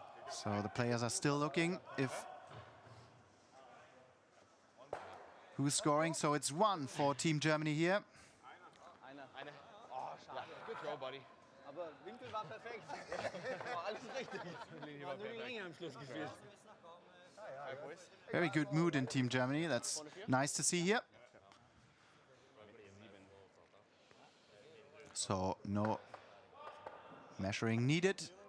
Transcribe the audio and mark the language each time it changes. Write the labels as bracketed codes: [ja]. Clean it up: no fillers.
[en] So the players are still looking who's scoring. So it's one for Team Germany here. [de] Eine. Oh, schade. [en] Good throw, buddy. [de] Aber Winkel war perfekt. War alles richtig. Nur die Ringe am Schluss gespielt. [en] Very good mood in Team Germany. That's nice to see here. So no measuring needed.